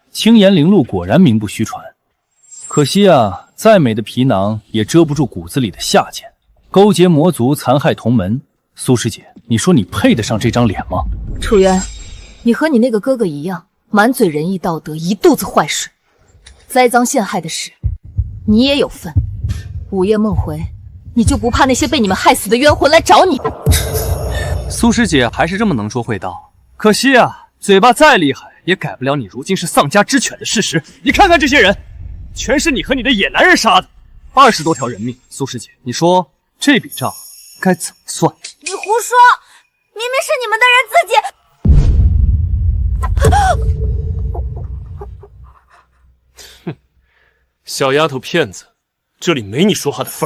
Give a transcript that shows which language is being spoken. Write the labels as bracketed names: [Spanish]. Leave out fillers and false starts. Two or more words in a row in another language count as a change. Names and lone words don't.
[Chinese] 青岩靈露果然名不虛傳，可惜啊，再美的皮囊也遮不住骨子裡的下賤。勾結魔族，殘害同門，蘇師姐，你說你配得上這張臉嗎？楚淵，你和你那個哥哥一樣，滿嘴仁義道德，一肚子壞水，栽贓陷害的事，你也有份。午夜夢回，你就不怕那些被你們害死的冤魂來找你？蘇師姐還是這麼能說會道，可惜啊，嘴巴再厲害也改不了你如今是喪家之犬的事實。你看看這些人，全是你和你的野男人殺的，20 多條人命。蘇師姐，你說這筆賬該怎麼算？你胡說，明明是你們的人自己。哼，小丫頭片子，這裡沒你說話的份兒。